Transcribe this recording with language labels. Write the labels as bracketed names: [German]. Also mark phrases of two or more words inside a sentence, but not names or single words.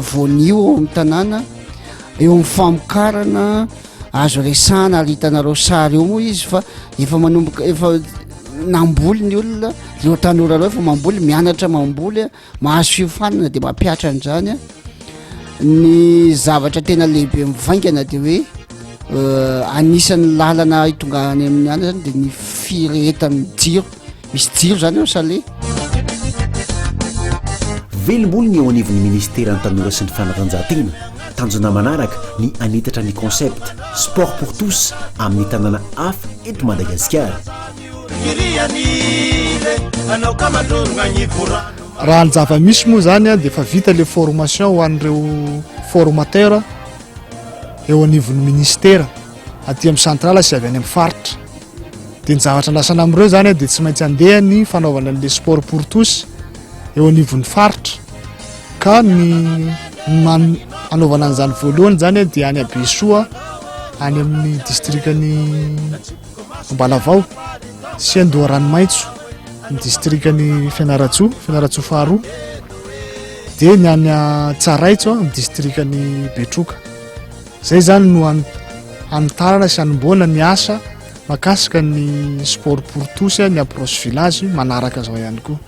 [Malagasy] voanio ao amin'ny tanàna eo amin'ny famokarana azo resana ary hitanareo sary eo moa izy fa efa manomboka efa namboly ny olona reo tanora reo efa mamboly mianatra mamboly a mahazo fiofanana dia mampiatra an'izany a ny zavatra tena lehibe mivaingana dia hoe anisan'ny lalana hitongany amin'ny ana zany dia ny firehetan'ny jiro misy jiro zany eo sale velom-boly ny eo anivon'ny ministera ny tanora sy ny fanatanjahantena tanjona manaraka ny anetatra ny [French] concept sport pour tous [Malagasy] amin'ny tanàna hafa eto Madagasikara raha ny zava-misy moa zany a dia efa vita le formation ho an'ireo formateur eo anivon'ny ministera aty amin'ny centrale sy avy any amin'ny faritra dia ny zavatra lasana amin'ireo zany a dia tsy maintsy andeha ny fanaovana an'le sport [French] pour tous [Malagasy] eo anivon'ny faritra ka ny anaovana an'izany voalohany zany a dia any Abesoa any amin'ny distrikany Ambalavao sy Andoharanomaitso ny distrikany Fianaratsoa faharoa dia ny any Tsaraitso ny distrikany Betroka zay zany no anitarana sy anomboana ny asa makasika ny [French] sport pour tous [Malagasy] ny [French] approche village [Malagasy] manaraka zao ihany koa